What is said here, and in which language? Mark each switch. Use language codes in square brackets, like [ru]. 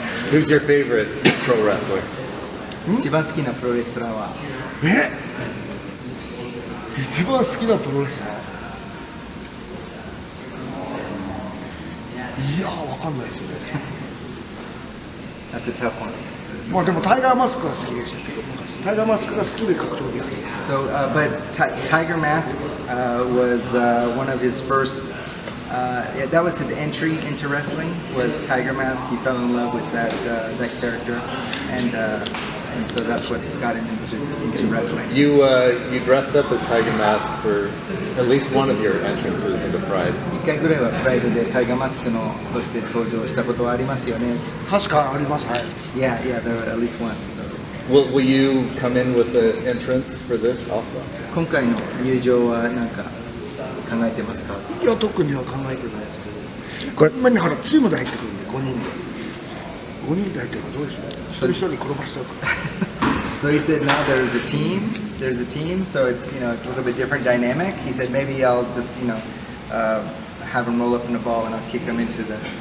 [en] Who's your favorite pro wrestler? [ja] 一番好きなプロレスラーは。一番好きなプロレスラー。いやー、わかんないですね。 [en] That's a tough one. [ja] まあでもタイガーマスクは好きでしたけど、昔タイガーマスクが好きで格闘技始めた。 [en] So, but Tiger Mask was one of his first. That was his entry into wrestling. Was Tiger Mask? He fell in love with that character, and so that's what got him into wrestling. You dressed up as Tiger Mask for at least one of your entrances into Pride. [ja] 一回ぐらいはプライドでタイガーマスクのとして登場したことはありますよね。確かあります、はい。 [en] Yeah, there were at least once. Will you come in with the entrance for this also? [ja] 今回の入場は何か考えてますか？いや、特には考えてないですけど、これ今にほらチームで入ってくるんで5人で入ってるからどうでしょう。一人一人転ばしちゃうから。 [en] So he said now there's a team, so it's it's a little bit different dynamic. He said maybe I'll just have him roll up in the ball and I'll kick him into the.